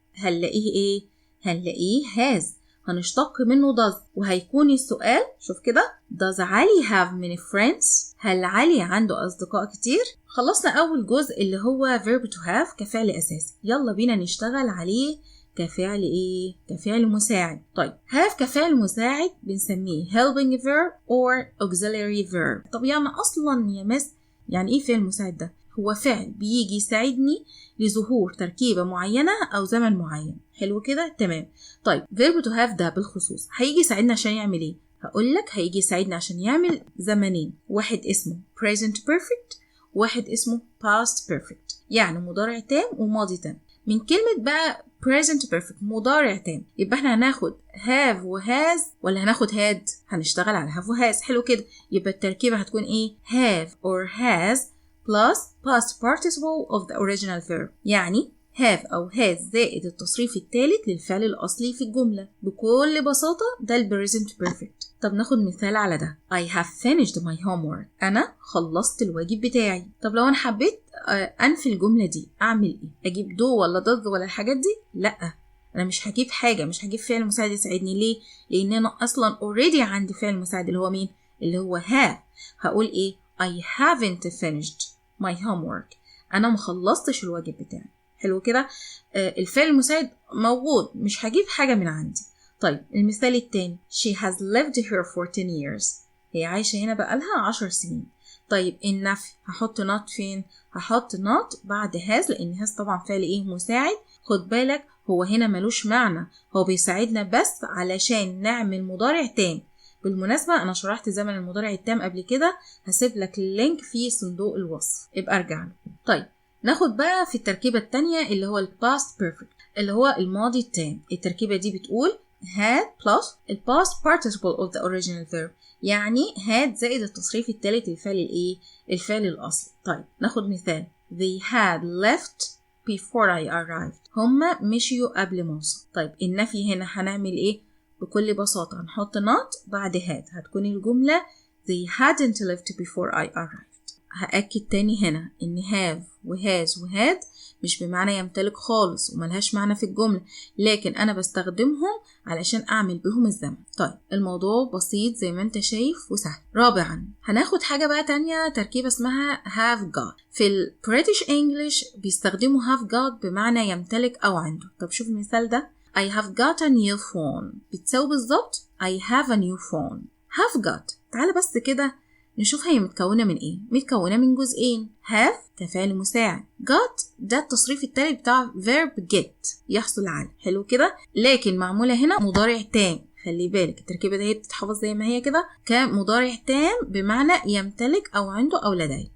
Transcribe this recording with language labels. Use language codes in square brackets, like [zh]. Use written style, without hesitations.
[ar] هنلاقيه إيه؟ هنلاقيه has. هنشتق منه does، وهيكون السؤال شوف كده does علي have many friends؟ هل علي عنده أصدقاء كتير؟ خلصنا أول جزء اللي هو verb to have كفعل أساسي. يلا بينا نشتغل عليه كفعل إيه؟ كفعل مساعد. طيب have كفعل مساعد بنسميه [en] helping verb or auxiliary verb. [ar] طب يعني أصلا يا مس يعني إيه فعل مساعد ده؟ هو فعل بيجي يساعدني لظهور تركيبة معينة أو زمن معين. حلو كده؟ تمام. طيب verb to have ده بالخصوص هيجي يساعدنا عشان يعمل إيه؟ هقولك هيجي يساعدنا عشان يعمل زمنين، واحد اسمه present perfect، واحد اسمه past perfect، يعني مضارع تام وماضي تام. من كلمة بقى present perfect مضارع تام، يبقى احنا هناخد have و has ولا هناخد had؟ هنشتغل على have و has. حلو كده. يبقى التركيبة هتكون ايه؟ [en] have or has plus past participle of the original verb، [ar] يعني have أو has زائد التصريف الثالث للفعل الأصلي في الجملة. بكل بساطة ده ال present perfect. طب ناخد مثال على ده. [en] I have finished my homework. [ar] أنا خلصت الواجب بتاعي. طب لو أنا حبيت أنفي الجملة دي أعمل إيه؟ أجيب do ولا does ولا الحاجات دي؟ لأ، أنا مش هجيب حاجة، مش هجيب فعل مساعد يساعدني. ليه؟ لأن أنا أصلا already عندي فعل مساعد اللي هو مين؟ اللي هو have. هقول إيه؟ [en] I haven't finished my homework. [ar] أنا مخلصتش الواجب بتاعي. حلو كده. الفعل المساعد موجود، مش هجيب حاجة من عندي. طيب المثال التاني. [en] She has lived here for 10 years. [ar] هي عايشة هنا بقالها 10 سنين. طيب النفي هحط not فين؟ هحط not بعد has، لأن has طبعا فعل إيه؟ مساعد. خد بالك هو هنا ملوش معنى، هو بيساعدنا بس علشان نعمل مضارع تام. بالمناسبة أنا شرحت زمن المضارع التام قبل كده، هسيب لك اللينك في صندوق الوصف، ابقى ارجع له. طيب ناخد بقى في التركيبة التانية اللي هو past perfect اللي هو الماضي التام. التركيبة دي بتقول had plus the past participle of the original verb، يعني had زائد التصريف الثالث للفعل الايه؟ الفعل الأصلي. طيب ناخد مثال. [en] They had left before I arrived. [ar] هما مشيوا قبل ما اوصل. طيب النفي هنا هنعمل ايه؟ بكل بساطة هنحط not بعد had، هتكون الجملة [en] They hadn't left before I arrived. [ar] هأكد تاني هنا إن have و has و had مش بمعنى يمتلك خالص، وملهاش معنى في الجملة، لكن أنا بستخدمهم علشان أعمل بهم الزمن. طيب الموضوع بسيط زي ما أنت شايف وسهل. رابعا هناخد حاجة بقى تانية، تركيبة اسمها have got. في ال British English بيستخدموا have got بمعنى يمتلك أو عنده. طب شوف المثال ده. [en] I have got a new phone [ar] بتساوي بالظبط [en] I have a new phone. [ar] have got تعالى بس كده نشوف هي متكونة من ايه. متكونة من جزئين. have كفعل مساعد، got ده التصريف التالي بتاع verb get يحصل على. حلو كده. لكن معمولة هنا مضارع تام. خلي بالك التركيبة دي بتتحفظ زي ما هي كده كمضارع تام بمعنى يمتلك أو عنده أو لديه.